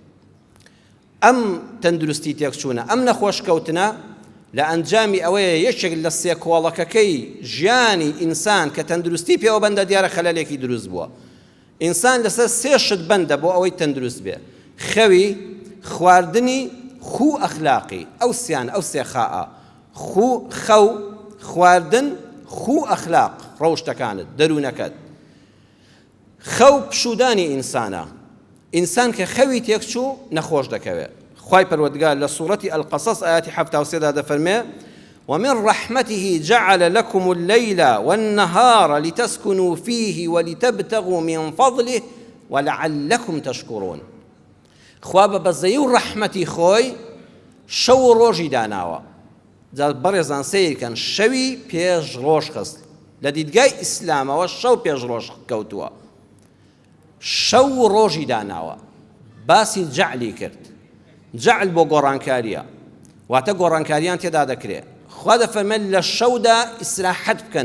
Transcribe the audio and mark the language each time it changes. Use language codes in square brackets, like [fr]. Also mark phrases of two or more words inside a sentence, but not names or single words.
[ckb] ئەم تەندروستی تێک چوونە ئەم نەخۆشکەوتنە لە ئەنجامی ئەوەیە یەکێک لە سێ کۆڵەکەکەی ژیانی ئینسان کە تەندروستی پێوە بەندە دیارە خەلەلێکی دروست بووە ئینسان لەسەر سێ شت بەندە بۆ ئەوەی تەندروست بێ خەوی خواردنی خو ئەخلاقی ئەو سێ خاء خەو خواردن خو ئەخلاق ڕەوشتەکانت دەروونەکەت خەو پشودانی ئینسانە ئینسان کە خەوی تێکچوو نەخۆش دەکەوێت خوای پەروەردگار لە سوورەتی ئەلقەسەس ئاەتی 73 دەفەرمێ [ar] ومن رحمته جعل لكم الليل والنهار لتسكنوا فيه ولتبتغوا من فضله ولعلكم تشكرون [ckb] خوا بەبەزەیی و ڕەحمەتی خۆی شەو و ڕۆژی داناوە جا بەڕێزان سەیرکەن شەوی پێش ڕۆژ خست لە دیدگای ئیسلامەوە شەو پێش ڕۆژ کەوتووە شەو و ڕۆژی داناوە باسی جەعلی کرد جەعل بۆ گۆڕانکاریە واتە گۆڕانکاریان تێدا دەکرێت خوا دەفەرمێت لە شەودا ئیسراحەت بکەن